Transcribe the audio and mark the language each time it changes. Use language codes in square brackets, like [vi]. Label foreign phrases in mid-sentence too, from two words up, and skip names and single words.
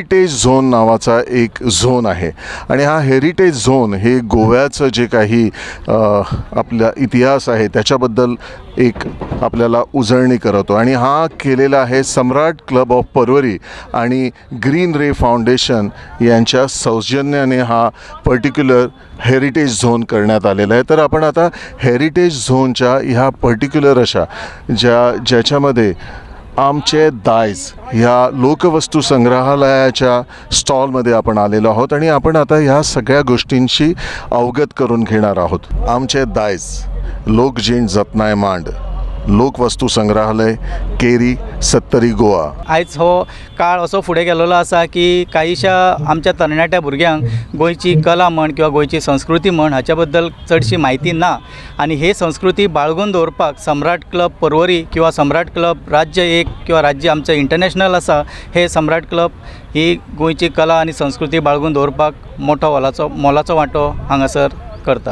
[mr] हेरिटेज झोन नावाचा एक झोन आहे आणि हा हेरिटेज झोन हे गोव्याचं जे काही आपला इतिहास आहे त्याच्याबद्दल एक आपल्याला उजळणी करतो आणि हा केलेला आहे सम्राट क्लब ऑफ परवरी आणि ग्रीन रे फाउंडेशन यांच्या सौजन्याने हा पर्टिक्युलर हेरिटेज झोन करण्यात आलेला आहे। तर आपण आता हेरिटेज झोनच्या ह्या पर्टिक्युलर अशा ज्याच्यामध्ये आमचे दायज ह्या लोकवस्तू संग्रहालयाच्या स्टॉलमध्ये आपण आलेलो आहोत आणि आपण आता ह्या सगळ्या गोष्टींशी अवगत करून घेणार आहोत। [kok] आमचे दायज लोकजीण जतनाय मांड लोकवस्तू संग्रहालय केरी 70 गोवा। आयज हो काळ असो फुडें गेल्लो आसा की काहीशा आमच्या तरणाट्या भुरग्यांक गोंयची कला म्हण किंवा गोंयची संस्कृती म्हण हाच्या बद्दल चडशी म्हायती ना आणि हे संस्कृती बाळगून दवरपाक सम्राट क्लब परवरी किंवा सम्राट क्लब राज्य 1 किंवा राज्य आमचं इंटरनॅशनल आसा हे सम्राट क्लब ही गोंयची कला आणि संस्कृती बाळगून दवरपाक मोठो मोलाचो वांटो हांगासर करता।